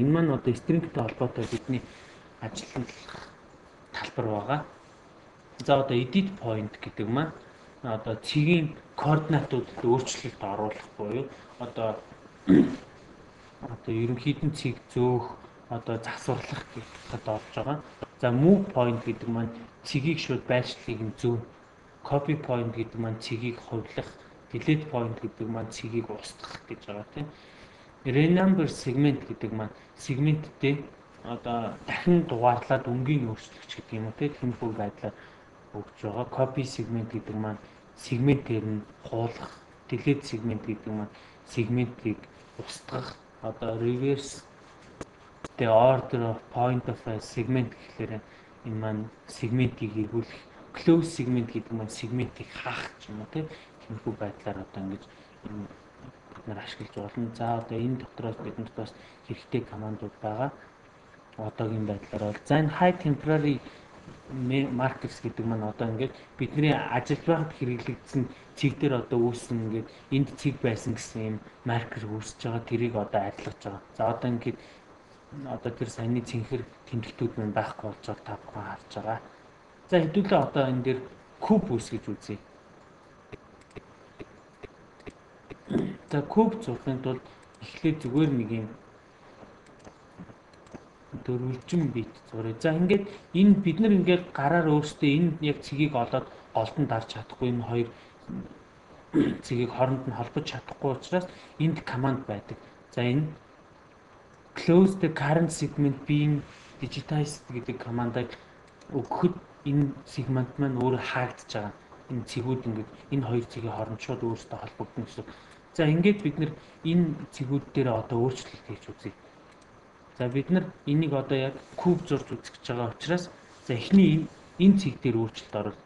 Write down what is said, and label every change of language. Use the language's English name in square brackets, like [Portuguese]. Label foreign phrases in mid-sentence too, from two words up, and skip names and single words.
[Mongolian] Энэ маань одоо стрингтэй холбоотой бидний ажиллах талбар байгаа. За, одоо [English] edit point [Mongolian] гэдэг маань одоо цэгийн координатуудад өөрчлөлт оруулах буюу одоо, одоо ерөнхийдөө цэг зөөх, одоо засварлах гэхэд орж байгаа. За, [English] move point [Mongolian] гэдэг маань цэгийг шууд байршлыг нь зөөнө. [English] Copy point [Mongolian] гэдэг маань цэгийг хувилах, [English] delete point [Mongolian] гэдэг маань цэгийг устгах гэж байгаа, тийм. [English] Renumber segment [Mongolian] гэдэг маань сегменттэй одоо дахин дугаарлаад өнгийн өөрчлөгч гэдэг юм уу, тийм. Тиймэрхүү байдлаар өгч байгаа. [English] Copy segment [Mongolian] гэдэг маань сегментээр нь хуулах, [English] delete segment [Mongolian] гэдэг маань сегментийг устгах, одоо [English] reverse the order of point of a segment [Mongolian] гэхлээр энэ маань сегментийг эргүүлэх, [English] close segment [Mongolian] гэдэг маань сегментийг хаах ч юм уу, тийм. Тиймэрхүү байдлаар одоо ингэж энэ бид нар ашиглаж болно. За, одоо энэ дотроос биднэрт бас хэрэгтэй командууд байгаа. Одоогийн байдлаар бол. За, энэ [English] high temporary me-, markers [Mongolian] гэдэг маань одоо ингээд бидний ажиллаж байхад хэрэглэгдсэн цэг дээр одоо үүссэн ингээд энд цэг байсан гэсэн юм маркер үүсэж байгаа. Тэрийг одоо арилгаж байгаа. За, одоо ингээд одоо тэр саяны цэнхэр тэмдэгтүүд маань байхгүй болж байгааг та бүхэн харж байгаа. За, хэдүүлээ одоо энэ дээр куб үүсгэж үзье. За, куб зурхын тулд эхлээд зүгээр нэг юм дөрвөлжин бит зуръя. За, ингээд энэ бид нар ингээд гараар өөрсдөө энэ яг цэгийг олоод голдон дарж чадахгүй, энэ хоёр цэгийг хооронд нь холбож чадахгүй учраас энд команд байдаг. За, энэ [English] close the current segment being digitized [Mongolian] гэдэг командыг өгөхөд энэ сегмент маань өөрөө хаагдж байгаа. Энэ цэгүүд ингээд энэ хоёр цэгийн хооронд шууд өөрсдөө холбогдно гэсэн. За, ингээд бид нар энэ цэгүүд дээр одоо өөрчлөлт хийж үзье. За, бид нар энийг одоо яг куб зурж үзэж байгаа учраас за, эхний энэ, энэ цэг дээр өөрчлөлт оруулах.